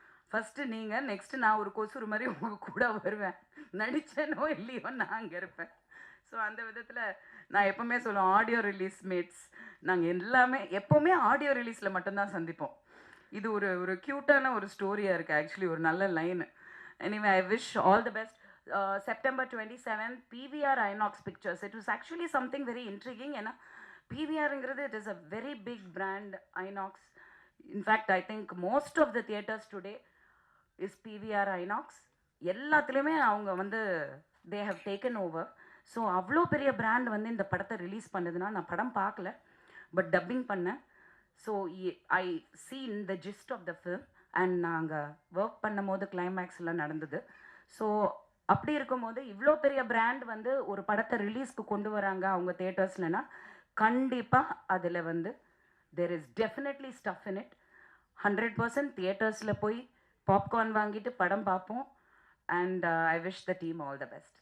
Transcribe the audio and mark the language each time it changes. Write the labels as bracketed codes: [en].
[ta] First நீங்கள், next நான் ஒரு கொசுறு மாதிரி உங்கள் கூட வருவேன். நடித்தேனோ இல்லையோ நான் அங்கே இருப்பேன். ஸோ அந்த விதத்தில் நான் எப்போவுமே சொல்லுவேன், ஆடியோ ரிலீஸ் மேட்ஸ் நாங்கள் எல்லாமே எப்போவுமே ஆடியோ ரிலீஸில் மட்டும்தான் சந்திப்போம். இது ஒரு க்யூட்டான ஒரு ஸ்டோரியாக இருக்குது. ஆக்சுவலி ஒரு நல்ல line. [en] Anyway I wish all the best. September 27th PVR Inox Pictures. It was actually something very intriguing. [ta] ஏன்னா PVRங்கிறது [en] it is a very big brand, [ta] Inox. [en] In fact I think most of the theaters today is PVR Inox. [ta] எல்லாத்துலேயுமே அவங்க வந்து [en] they have taken over. [ta] So அவ்வளோ பெரிய brand வந்து இந்த படத்தை release பண்ணதுன்னா, நான் படம் பார்க்கல பட் டப்பிங் பண்ணேன். [en] so I seen the gist of the film and [ta] நாங்கள் ஒர்க் பண்ணும் போது கிளைமேக்ஸ்லாம் நடந்தது. ஸோ அப்படி இருக்கும்போது இவ்வளோ பெரிய பிராண்ட் வந்து ஒரு படத்தை ரிலீஸ்க்கு கொண்டு வராங்க அவங்க தியேட்டர்ஸ்லனா, கண்டிப்பாக அதில் வந்து [en] There is definitely stuff in it. [ta] 100% தியேட்டர்ஸில் போய் பாப்கார்ன் வாங்கிட்டு படம் பார்ப்போம். [en] and I wish the team all the best.